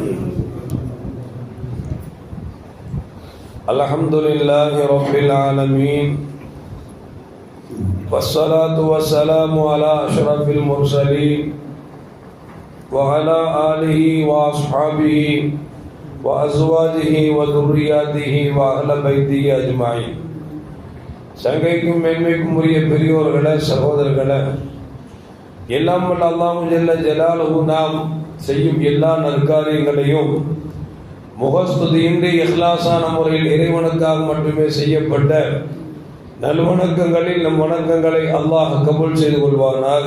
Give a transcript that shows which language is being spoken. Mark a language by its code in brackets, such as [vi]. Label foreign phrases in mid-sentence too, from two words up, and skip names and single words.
[ar] الحمد لله رب العالمين والصلاة والسلام على أشرف المرسلين وعلى آله وأصحابه وأزواجه وذرياته وأهل بيته أجمعين. [ta] சங்கைக்கும் மேன்மைக்கும் உரிய பெரியோர்களே, சகோதரர்களே, எல்லாம் வல்ல அல்லாஹ் [ar] جل جلاله [ta] நாம் செய்யும் எல்லா நற்காரியங்களையும் முகஸ்துதியின்றி இஹ்லாஸான முறையில் இறைவனுக்காக மட்டுமே செய்யப்பட்ட நல்வணக்கங்களில் நம் வணக்கங்களை அல்லாஹ் கபூல் செய்து கொள்வானாக.